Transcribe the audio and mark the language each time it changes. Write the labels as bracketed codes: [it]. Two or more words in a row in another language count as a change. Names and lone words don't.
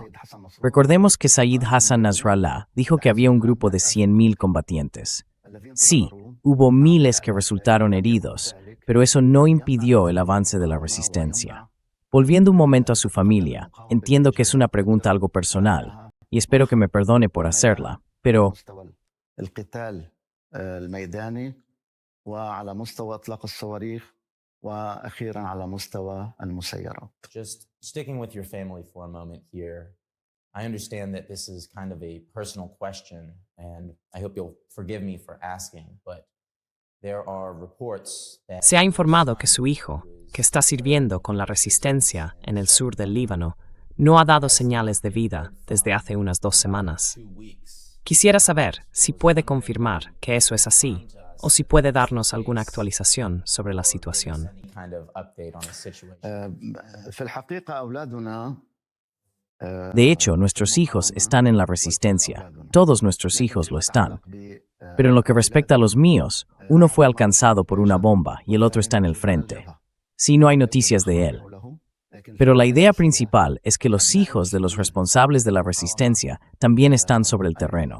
[es] Recordemos que Sayyid Hassan Nasrallah dijo que había un grupo de 100,000 combatientes. Sí, hubo miles que resultaron heridos, pero eso no impidió el avance de la resistencia. Volviendo un momento a su familia, entiendo que es una pregunta algo personal, y espero que me perdone por hacerla, pero [ar] القتال الميداني وعلى مستوى إطلاق الصواريخ وأخيرا على مستوى المسيرات. [en] Just sticking with your family for a moment here, I understand that this is kind of a personal question, and I hope you'll forgive me for asking, but there are reports that [es] Se ha informado que su hijo, que está sirviendo con la resistencia en el sur del Líbano, no ha dado señales de vida desde hace unas 2 semanas. [en] 2 weeks. [es] Quisiera saber si puede confirmar que eso es así, o si puede darnos alguna actualización sobre la situación. [en] Any kind of update on the situation. [ar] في الحقيقة أولادنا [es] de hecho, nuestros hijos están en la resistencia. Todos nuestros hijos lo están. Pero en lo que respecta a los míos, uno fue alcanzado por una bomba y el otro está en el frente. Sí, no hay noticias de él. Pero la idea principal es que los hijos de los responsables de la resistencia también están sobre el terreno.